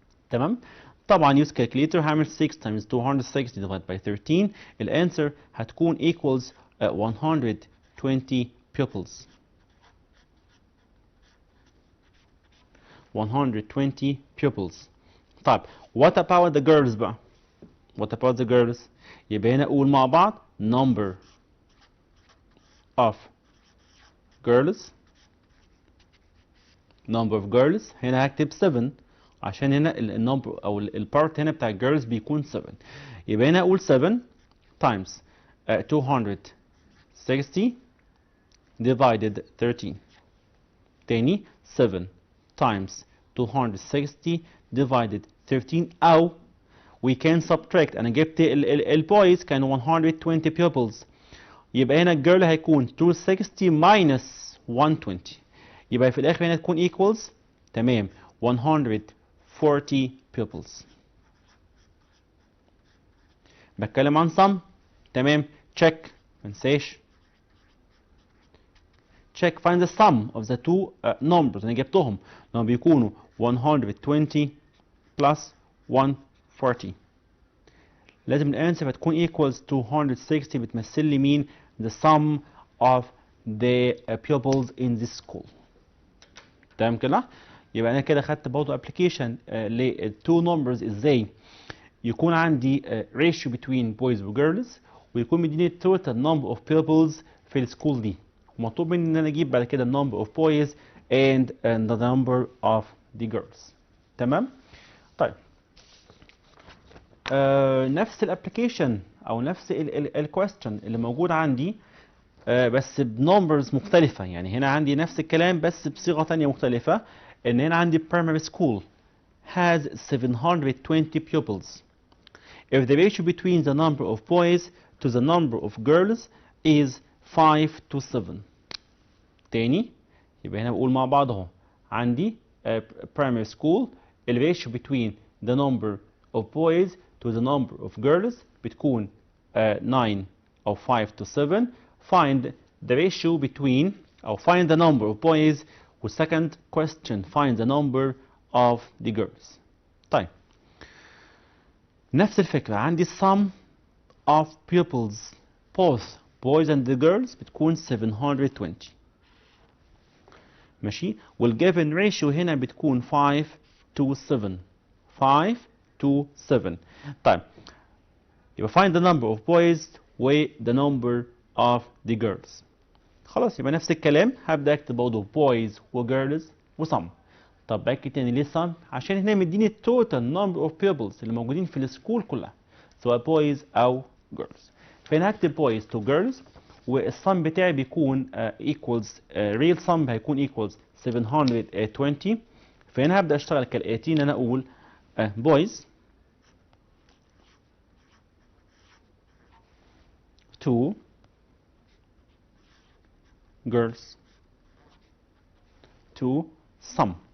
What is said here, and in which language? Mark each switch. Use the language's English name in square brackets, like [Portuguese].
[English] تمام؟ طبعا use calculator هعمل 6 times 260 divided by 13. الانسر هتكون equals 120 pupils. 120 pupils. طيب what about the girls بقى؟ what about the girls؟ [Arabic] يبقى هنا أقول مع بعض [English] number of girls. number of girls [Arabic] هنا هكتب 7 عشان هنا النمبر او البارت هنا بتاع الجيرلز بيكون 7. [English] يبقى هنا اقول 7 times 260 divided 13. تاني 7 times 260 divided 13 او we can subtract. [Arabic] انا جبت البويز كانوا 120 pupils، يبقى هنا الجيرل هيكون [English] 260 minus 120، [Arabic] يبقى في الاخر هنا تكون equals تمام 140 pupils. بتكلم عن sum. [English] تمام، check منساش check find the sum of the two numbers. [Arabic] انا جبتهم لما بيكونوا [English] 120 plus 140 [Arabic] لازم الانسر هتكون [English] equals 260 [Arabic] بتمثل لي مين؟ [English] the sum of the pupils in this school. [Arabic] تمام كده؟ يبقى انا كده خدت برضه ابلكيشن للتو نمبرز ازاي يكون عندي [English] ratio between boys [Arabic] و girls ويكون مديني [English] total number of pupils [Arabic] في السكول دي، ومطلوب مني ان انا اجيب بعد كده [English] number of boys and the number of the girls. [Arabic] تمام؟ طيب نفس الابلكيشن او نفس الكويستشن اللي موجود عندي بس بنمبرز مختلفة. يعني هنا عندي نفس الكلام بس بصيغة تانية مختلفة. ان هنا عندي [English] primary school has 720 pupils. If the ratio between the number of boys to the number of girls is 5 to 7. [Arabic] تاني يبقى هنا بقول مع بعض اهو عندي [English] primary school the ratio between the number of boys to the number of girls بتكون 9 أو 5 to 7. Find the ratio between أو find the number of boys second question find the number of the girls. طيب نفس الفكرة عندي sum of pupils both boys and the girls بتكون 720 ماشي، والgiven ratio هنا بتكون 5 to 7. 5 to 7. طيب يبقى find the number of boys و the number of the girls. [Arabic] خلاص يبقى نفس الكلام هبدأ اكتب برضه boys و girls و sum. طب باكد تاني ليه sum؟ عشان هنا مديني [English] total number of pupils [Arabic] اللي موجودين في السكول كلها سواء boys أو girls. فهنا هكتب [English] boys to girls [Arabic] والsum بتاعي بيكون equals real sum هيكون equals 720. فهنا هبدأ اشتغل كالآتي، ان انا اقول [English] boys 2 girls 2 sum.